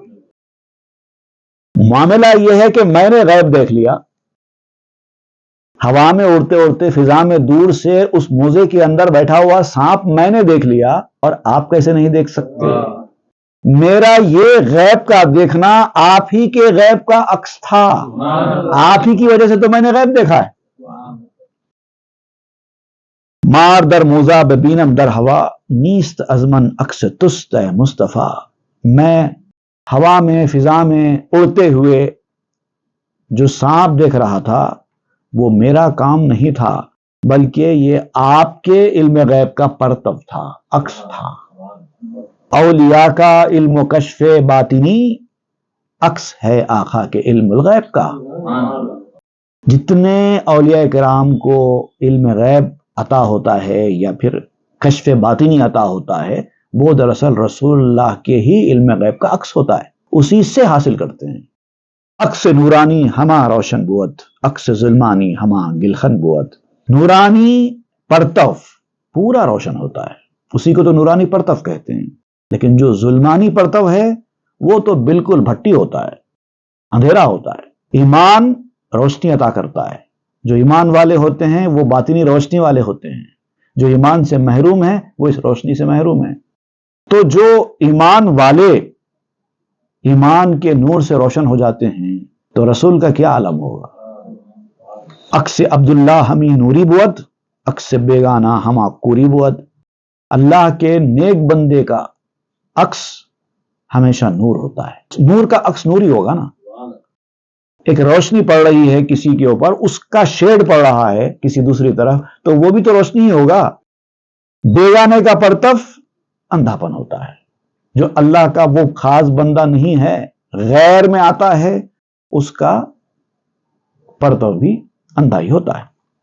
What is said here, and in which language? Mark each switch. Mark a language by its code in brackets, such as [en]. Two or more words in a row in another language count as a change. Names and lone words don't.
[ur] معاملہ یہ ہے کہ میں نے غیب دیکھ لیا، ہوا میں اڑتے اڑتے فضا میں دور سے اس موزے کے اندر بیٹھا ہوا سانپ میں نے دیکھ لیا، اور آپ کیسے نہیں دیکھ سکتے؟ میرا یہ غیب کا دیکھنا آپ ہی کے غیب کا عکس تھا، آپ ہی کی وجہ سے تو میں نے غیب دیکھا ہے۔ [fa] مار در موزہ ببینم در ہوا، نیست ازمن عکس تست اے مصطفیٰ۔ [ur] میں ہوا میں فضا میں اڑتے ہوئے جو سانپ دیکھ رہا تھا وہ میرا کام نہیں تھا، بلکہ یہ آپ کے علم غیب کا پرتو تھا، عکس تھا۔ اولیاء کا علم و کشف باطنی عکس ہے آقا کے علم الغیب کا۔ جتنے اولیاء کرام کو علم غیب عطا ہوتا ہے یا پھر کشف باطنی عطا ہوتا ہے، وہ دراصل رسول اللہ کے ہی علم غیب کا عکس ہوتا ہے، اسی سے حاصل کرتے ہیں۔ [fa] عکس نورانی ہما روشن بود، عکس ظلمانی ہما گلخن بود۔ [ur] نورانی پرتو پورا روشن ہوتا ہے، اسی کو تو نورانی پرتو کہتے ہیں، لیکن جو ظلمانی پرتو ہے وہ تو بالکل بھٹی ہوتا ہے، اندھیرا ہوتا ہے۔ ایمان روشنی عطا کرتا ہے، جو ایمان والے ہوتے ہیں وہ باطنی روشنی والے ہوتے ہیں، جو ایمان سے محروم ہیں وہ اس روشنی سے محروم ہیں۔ تو جو ایمان والے ایمان کے نور سے روشن ہو جاتے ہیں تو رسول کا کیا عالم ہوگا۔ [fa] عکس عبداللہ ہمی نوری بود، عکس بیگانہ ہما کوری بود۔ [ur] اللہ کے نیک بندے کا عکس ہمیشہ نور ہوتا ہے، نور کا عکس نوری ہوگا نا۔ ایک روشنی پڑ رہی ہے کسی کے اوپر، اس کا شیڈ پڑ رہا ہے کسی دوسری طرف، تو وہ بھی تو روشنی ہی ہوگا۔ بیگانے کا پرتو اندھاپن ہوتا ہے، جو اللہ کا وہ خاص بندہ نہیں ہے، غیر میں آتا ہے، اس کا پرتو بھی اندھا ہی ہوتا ہے۔